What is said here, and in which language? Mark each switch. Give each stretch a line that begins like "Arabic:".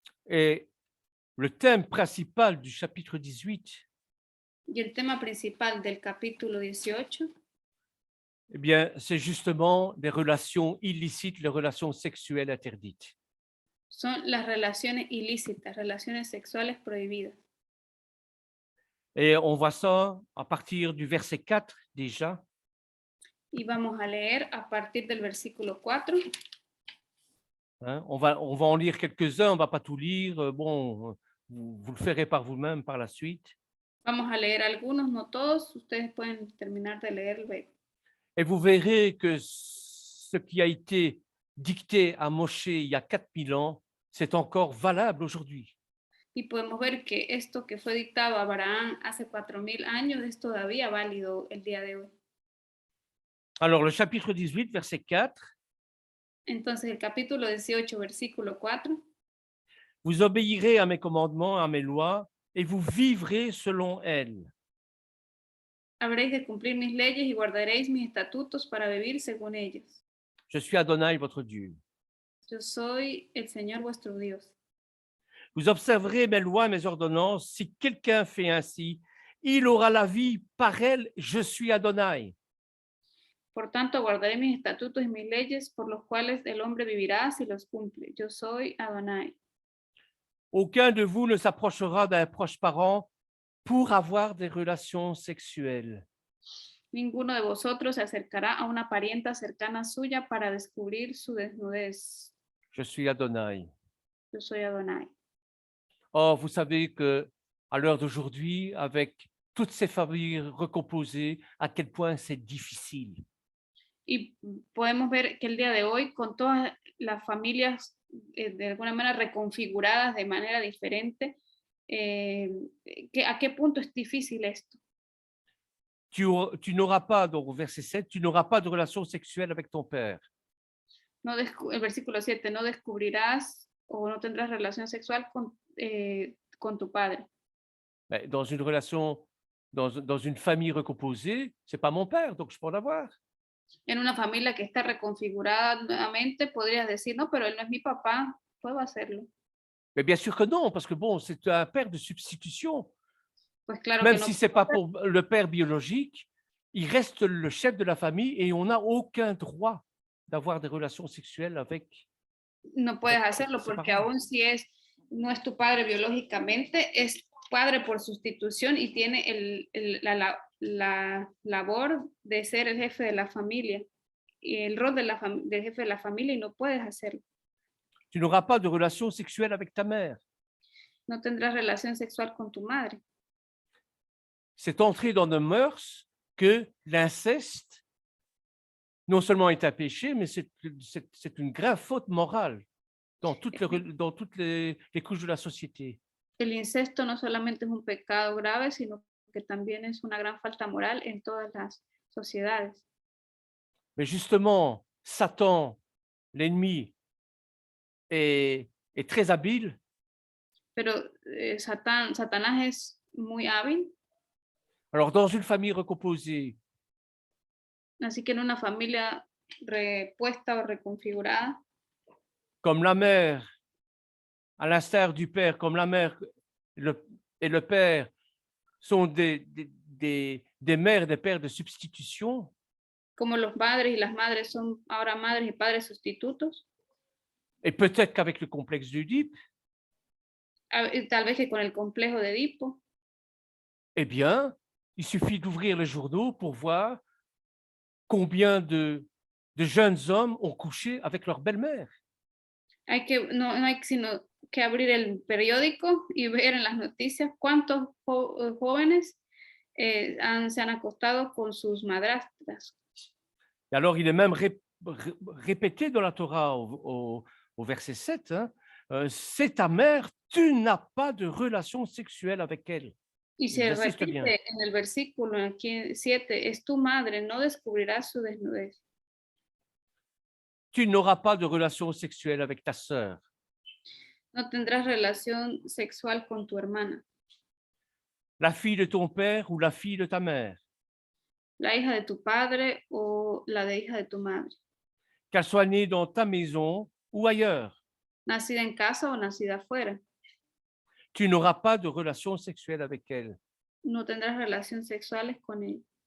French: Et le thème principal du chapitre 18,
Spanish: Y el tema principal del capítulo 18
French: eh bien, c'est justement les relations illicites, les relations sexuelles interdites.
Spanish: son las relaciones ilícitas, relaciones sexuales prohibidas.
French: Et on voit ça à partir du verset 4 déjà.
Spanish: Y vamos a leer a partir del versículo 4.
French: Hein. On va en lire quelques-uns, on ne va pas tout lire. Bon, vous le ferez par vous-même par la suite.
Spanish: Vamos a leer algunos, no todos. Ustedes pueden terminar de leer luego.
French: Et vous verrez que ce qui a été dicté à Moshe il y a 4000 ans, c'est encore valable aujourd'hui.
Spanish: Y podemos ver que esto que fue dictado a Abraham hace 4000 años es todavía válido el día de hoy.
French: Alors, le chapitre 18, verset 4,
Spanish: Entonces, el capítulo 18, versículo 4.
French: vous obéirez à mes commandements, à mes lois, et vous vivrez selon elles.
Spanish: Habréis de cumplir mis leyes y guardaréis mis estatutos para vivir según ellas.
French: Je suis Adonai, votre Dieu.
Spanish: Yo soy el Señor vuestro Dios.
French: Vous observerez mes lois et mes ordonnances. Si quelqu'un fait ainsi, il aura la vie par elles. Je suis Adonai.
Spanish: Por tanto, guardaré mis estatutos y mis leyes, por los cuales el hombre vivirá si los cumple. Yo soy Adonai.
French: Aucun de vous ne s'approchera d'un proche parent pour avoir des relations sexuelles.
Spanish: Ninguno de vosotros se acercará a una parienta cercana suya para descubrir su desnudez.
French: Je suis Adonai.
Spanish: Yo soy Adonai.
French: Or, vous savez que à l'heure d'aujourd'hui, avec toutes ces familles recomposées, à quel point c'est difficile.
Spanish: Y podemos ver que el día de hoy, con todas las familias de alguna manera reconfiguradas de manera diferente, ¿a qué punto es difícil esto?
French: Tu n'auras pas, donc au verset 7, tu n'auras pas de relation sexuelle avec ton père.
Spanish: No el versículo 7, no descubrirás o no tendrás relación sexual con tu padre.
French: Mais dans une relation, dans une famille recomposée, c'est pas mon père, donc je peux en avoir.
Spanish: En una familia que está reconfigurada nuevamente, podrías decir, no, pero él no es mi papá, puedo hacerlo.
French: Mais bien sûr que non, parce que bon, c'est un père de substitution.
Spanish: Pues claro
French: Même
Spanish: que no,
French: si ce n'est pas pour le père biologique, il reste le chef de la famille et on n'a aucun droit d'avoir des relations sexuelles avec.
Spanish: no puedes hacerlo porque aún si no es tu padre biológicamente, es padre por sustitución y tiene la labor de ser el jefe de la familia y el rol del jefe de la familia y no puedes hacerlo.
French: Tu n'auras pas de relation sexuelle avec ta mère.
Spanish: No tendrás relación sexual con tu madre.
French: C'est entré dans nos mœurs que l'inceste, non seulement est un péché, mais c'est une grave faute morale dans toutes les couches de la société.
Spanish: El incesto no solamente es un pecado grave, sino que también es una gran falta moral en todas las sociedades.
French: Mais justement, Satan, l'ennemi, est très habile.
Spanish: Pero Satanás es muy hábil.
French: Alors, dans une famille recomposée,
Spanish: Así que en una familia repuesta o reconfigurada,
French: comme la mère, à l'instar du père, comme la mère et le père sont des mères et des pères de substitution,
Spanish: como los padres y las madres son ahora madres y padres sustitutos,
French: et peut-être qu'avec le complexe d'Oedipe,
Spanish: tal vez que con el complejo de Edipo,
French: eh bien, il suffit d'ouvrir les journaux pour voir combien de jeunes hommes ont couché avec leur belle-mère.
Spanish: no hay sino que abrir el periódico y ver en las noticias cuántos jóvenes se han acostado con sus madrastras.
French: Et alors, il est même répété dans la Torah au verset 7, hein, c'est ta mère, tu n'as pas de relation sexuelle avec elle.
Spanish: Y se repite en el versículo 7, es tu madre, no descubrirás su desnudez.
French: Tu n'auras pas de relation sexuelle avec ta sœur.
Spanish: No tendrás relación sexual con tu hermana,
French: la fille de ton père ou la fille de ta mère,
Spanish: la hija de tu padre o la de hija de tu madre,
French: qu'elle soit née dans ta maison ou ailleurs.
Spanish: nacida en casa o nacida afuera.
French: Tu n'auras pas de relation sexuelle avec elle.
Spanish: No tendrás relaciones sexuales con ella.